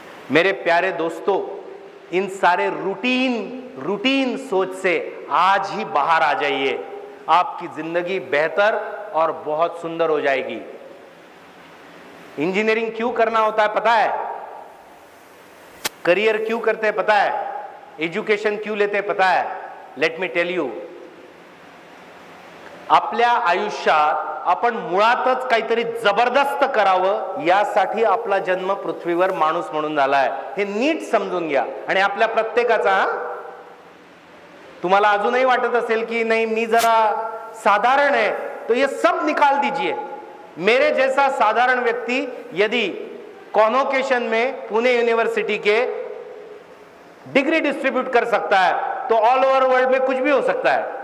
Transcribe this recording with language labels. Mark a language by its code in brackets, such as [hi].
[hi] मेरे प्यारे दोस्तों, इन सारे रूटीन सोच से आज ही बाहर आ जाइए, आपकी जिंदगी बेहतर और बहुत सुंदर हो जाएगी। इंजीनियरिंग क्यों करना होता है पता है? करियर क्यों करते हैं पता है? एजुकेशन क्यों लेते पता है? [en] Let me tell you. [mr] आपल्या आयुष्यात आपण मुळातच काहीतरी जबरदस्त करावं यासाठी आपला जन्म पृथ्वीवर माणूस म्हणून झालाय. हे नीट समजून घ्या. आणि आपल्या प्रत्येकाचा, तुम्हाला अजूनही वाटत असेल की नहीं मी जरा साधारण है, [hi] तो ये सब निकाल दीजिए. मेरे जैसा साधारण व्यक्ति यदि कॉन्वोकेशन में पुणे यूनिवर्सिटी के डिग्री डिस्ट्रीब्यूट कर सकता है तो ऑल ओवर वर्ल्ड में कुछ भी हो सकता है.